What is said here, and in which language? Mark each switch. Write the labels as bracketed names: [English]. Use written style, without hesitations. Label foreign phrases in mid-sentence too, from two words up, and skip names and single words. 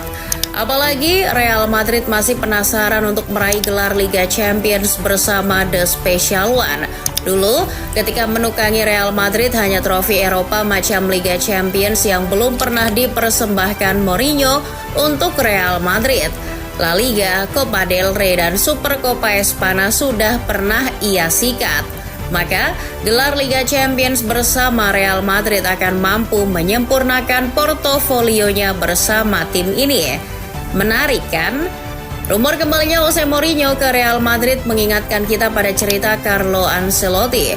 [Indonesian] Apalagi Real Madrid masih penasaran untuk meraih gelar Liga Champions bersama The Special One. Dulu, ketika menukangi Real Madrid hanya trofi Eropa macam Liga Champions yang belum pernah dipersembahkan Mourinho untuk Real Madrid. La Liga, Copa del Rey, dan Super Copa Espana sudah pernah ia sikat. Maka, gelar Liga Champions bersama Real Madrid akan mampu menyempurnakan portofolionya bersama tim ini. Menarik kan? Rumor kembalinya Jose Mourinho ke Real Madrid mengingatkan kita pada cerita Carlo Ancelotti.